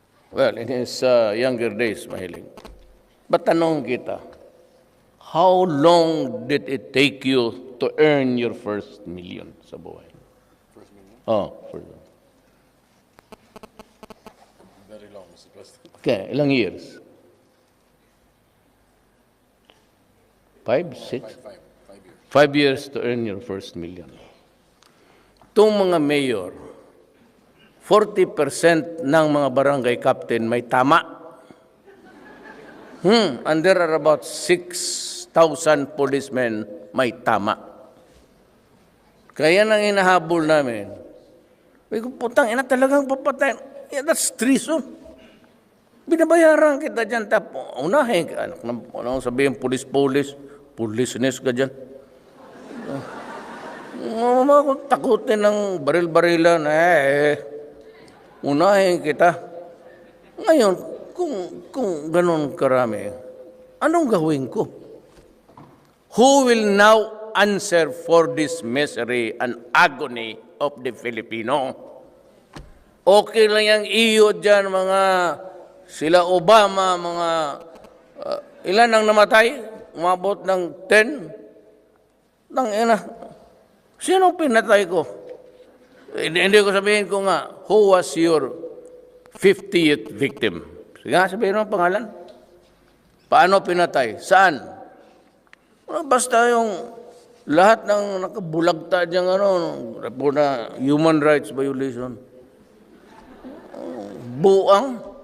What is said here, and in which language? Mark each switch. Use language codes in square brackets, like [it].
[en] Well, in his younger days, mahiling. But [tl] tanong kita, [en] how long did it take you to earn your first million [tl] sa buhay? [en] First million? First million. Very long, Mr. President. [tl] Okay, ilang years? 5, 6? [en] 5 years. 5 years to earn your first million. [tl] Itong mga mayor, 40% ng mga barangay captain may tama. [en] And there are about 6,000 policemen [tl] may tama. Kaya nang hinahabol namin, putang ina talagang papatayin. [en] Yeah, that's treason. [tl] Binabayaran kita dyan. Unahin ka. Ano sabihin, police-ness ka dyan. Takutin ng baril-barilan. Unahin kita. Ngayon, kung ganun karami, anong gawin ko? [en] Who will now answer for this misery and agony of the Filipino? [tl] Okay lang yung iyo dyan, mga sila Obama, mga ilan ang namatay? Umabot ng 10? Ina. Sino pinatay ko? Hindi ko sabihin ko nga, [en] who was your 50th victim? [tl] Sige nga, sabihin mo ang pangalan. Paano pinatay? Saan? Basta yung lahat ng nakabulagta dyan, report na human rights violation. Buang.